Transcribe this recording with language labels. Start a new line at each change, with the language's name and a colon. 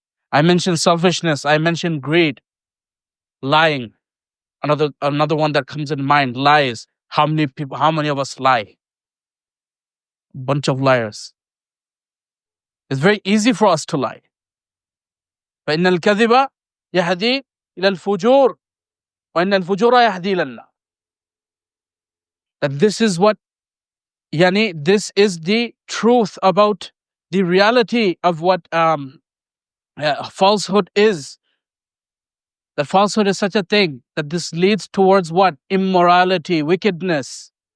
English: I mentioned selfishness, I mentioned greed, lying. Another one that comes in mind, lies. How many of us lie? Bunch of liars. It's very easy for us to lie.
Arabic: فإن الكذب يهدي إلى الفجور وإن الفجور يهدي إلى النار.
English: That this is what, this is the truth about the reality of what falsehood is. That falsehood is such a thing that this leads towards what? Immorality, wickedness.